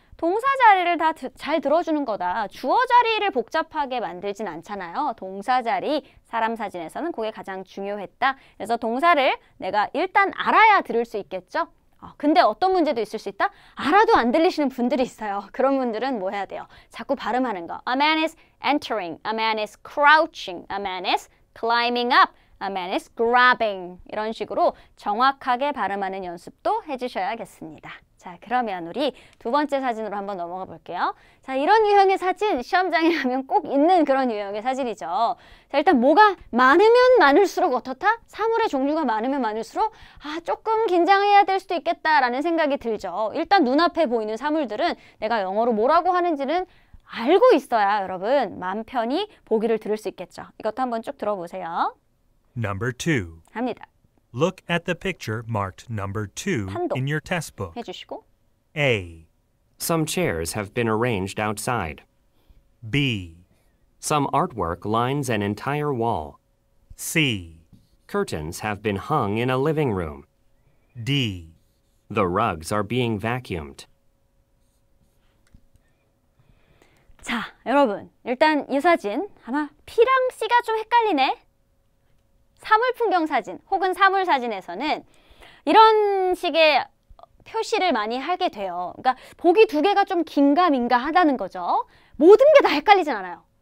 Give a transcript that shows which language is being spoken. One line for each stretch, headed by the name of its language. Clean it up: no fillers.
Korean: 동사 자리를 다 잘 들어주는 거다. 주어 자리를 복잡하게 만들진 않잖아요. 동사 자리, 사람 사진에서는 그게 가장 중요했다. 그래서 동사를 내가 일단 알아야 들을 수 있겠죠? 근데 어떤 문제도 있을 수 있다? 알아도 안 들리시는 분들이 있어요. 그런 분들은 뭐 해야 돼요? 자꾸 발음하는 거.
English: A man is entering, a man is crouching, a man is climbing up, a man is grabbing.
Korean: 이런 식으로 정확하게 발음하는 연습도 해주셔야겠습니다. 자, 그러면 우리 두 번째 사진으로 한번 넘어가 볼게요. 자, 이런 유형의 사진 시험장에 가면 꼭 있는 그런 유형의 사진이죠. 자, 일단 뭐가 많으면 많을수록 어떻다? 사물의 종류가 많으면 많을수록 조금 긴장해야 될 수도 있겠다라는 생각이 들죠. 일단 눈앞에 보이는 사물들은 내가 영어로 뭐라고 하는지는 알고 있어야 여러분 마음 편히 보기를 들을 수 있겠죠. 이것도 한번 쭉 들어보세요.
English: Number 2.
Korean: 합니다.
English: Look at the picture marked number 2
Korean: 판독.
English: in your test book.
Korean: 해주시고
English: A. Some chairs have been arranged outside. B. Some artwork lines an entire wall. C. Curtains have been hung in a living room. D. The rugs are being vacuumed.
Korean: 자, 여러분 일단 이 사진 아마 P랑 C가 좀 헷갈리네. 사물 풍경 사진 혹은 사물 사진에서는 이런 식의 표시를 많이 하게 돼요. 그러니까 보기 두 개가 좀 긴가민가 하다는 거죠. 모든 게 다 헷갈리진 않아요.